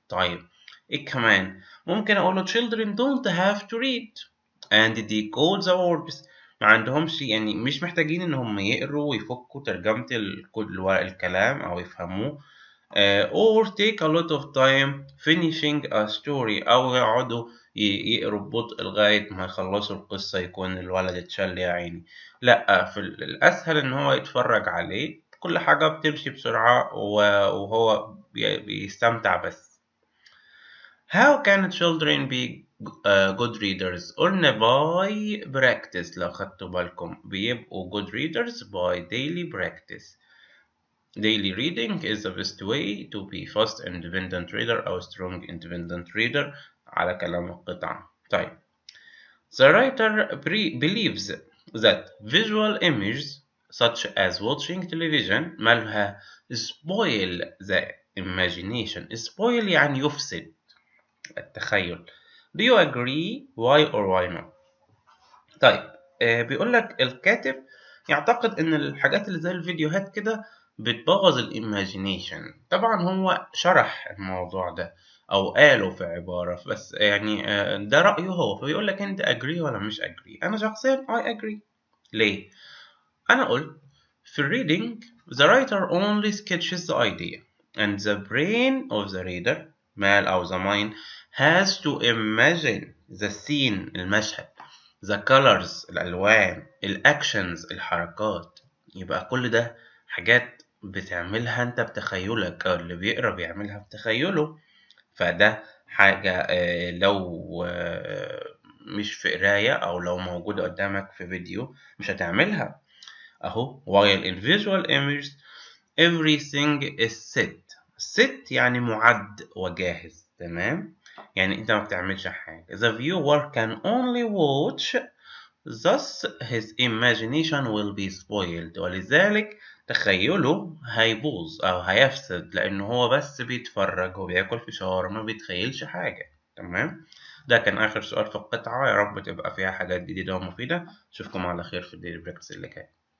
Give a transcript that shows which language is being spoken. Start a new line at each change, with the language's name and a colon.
Arabic: طيب إيه كمان؟ ممكن أقوله
English: children don't have to read and decode the words.
Arabic: ما عندهمش، يعني مش محتاجين إن هم يقروا ويفكوا ترجمة الكلام أو يفهموه.
English: or take a lot of time finishing a story،
Arabic: أو يقعدوا يقروا ببطء لغاية ما يخلصوا القصة يكون الولد اتشل يا عيني. لأ، في الأسهل إن هو يتفرج عليه، كل حاجة بتمشي بسرعة وهو بيستمتع بس.
English: How can children be good readers؟
Arabic: قلنا
English: by practice.
Arabic: لو خدتوا بالكم بيبقوا
English: good readers by daily practice. Daily reading is the best way to be fast independent reader أو strong independent reader
Arabic: على كلام القطعه.
English: طيب the writer believes that visual images such as watching television مالها spoil the imagination.
Arabic: spoil يعني يفسد التخيل.
English: Do you agree? Why or why not؟
Arabic: طيب بيقول لك الكاتب يعتقد ان الحاجات اللي زي الفيديوهات كده بتبوظ الايماجينيشن. طبعا هو شرح الموضوع ده او قاله في عبارة، بس يعني ده رأيه هو، فبيقول لك انت agree ولا مش agree؟ انا شخصيا
English: I agree.
Arabic: ليه؟ انا قلت في الريدنج
English: the writer only sketches the idea and the brain of the reader مال أو the mind has to imagine the scene المشهد، the colors
Arabic: الألوان، الأكشنز الحركات. يبقى كل ده حاجات بتعملها أنت بتخيلك، أو اللي بيقرأ بيعملها بتخيله. فده حاجة لو مش في قراية، أو لو موجودة قدامك في فيديو مش هتعملها أهو.
English: while in visual images everything is set
Arabic: يعني معد وجاهز. تمام، يعني انت ما بتعملش حاجة.
English: the viewer can only watch thus his imagination will be spoiled.
Arabic: ولذلك تخيله هيبوظ أو هيفسد، لأنه هو بس بيتفرج وبياكل فشار ما بيتخيلش حاجة. تمام، ده كان آخر سؤال في القطعة. يا رب تبقى فيها حاجات جديدة ومفيدة. أشوفكم على خير في الديلي بريكس اللي جاي.